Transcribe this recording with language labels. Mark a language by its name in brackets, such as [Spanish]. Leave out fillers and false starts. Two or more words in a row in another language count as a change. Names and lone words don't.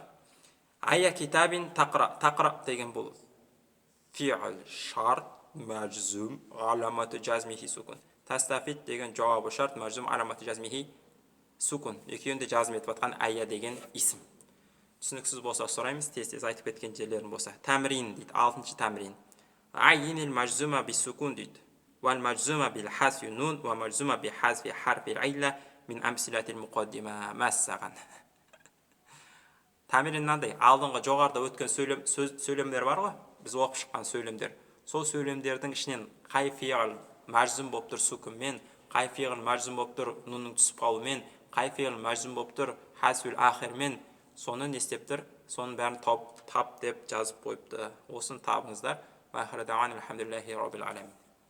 [Arabic] أي كتاب تقرأ [Uzbek] degan bu [Arabic] فعل الشرط مجزوم علامة جزمه السكون. Tastavit degan جواب الشرط مجزوم علامة جزمه السكون. [Uzbek] Ikkinchi jazm etayotgan ayya degan ism. Tushuniksiz bo'lsa so'raymiz, tez aytib ketgan joylarim bo'lsa. Tamrin deydi, 6-tamrin. [Arabic] عين المجزوم بالسكون deydi. والمجزوم بالحذف النون ومجزوم بحذف حرف العلة من أمثلة المقدمة مثلا. [Kazakh] Tamirin mындай, алдыңғы жоғарыда өткен сөйлемдер бар ғой, біз оқып шыққан сөйлемдер. Сол сөйлемдердің ішінен қай фиғыл мәжзум болып тұр сукунмен, қай фиғыл мәжзум болып тұр нунның түсіп қалуымен, қай фиғыл мәжзум болып тұр [Arabic] хасфул ахирмен, [Kazakh] соны не істеп тұр? Соның бәрін тап деп жазып қойыпты. Осын табыңыздар. [Arabic] وآخر دعوانا الحمد لله رب العالمين.